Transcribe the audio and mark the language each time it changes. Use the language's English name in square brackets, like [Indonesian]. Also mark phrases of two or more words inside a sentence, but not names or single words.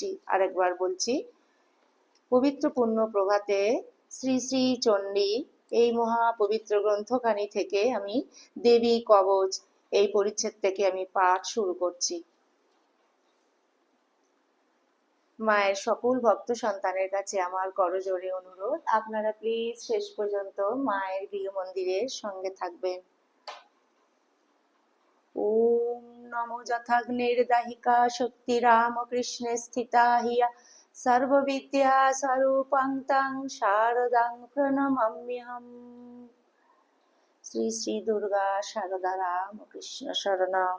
[Bangla] আরেকবার বলছি, পবিত্র পুণ্য প্রভাতে শ্রী শ্রী চণ্ডী এই মহা পবিত্র গ্রন্থখানি থেকে আমি দেবী কবচ এই পরিচ্ছেদ থেকে আমি পাঠ শুরু করছি। মায়ের সকল ভক্ত সন্তানের কাছে আমার করজোড়ে অনুরোধ, আপনারা প্লিজ শেষ পর্যন্ত মায়ের গৃহ মন্দিরের সঙ্গে থাকবেন। [Sanskrit] ওম नमो यथाग्निर्दाहिका शक्तिरामकृष्णे स्थिता हिया सर्वविद्या स्वरूपं तं शारदां प्रणमाम्यहम्। श्री श्री दुर्गा शारदा रामकृष्ण शरणम।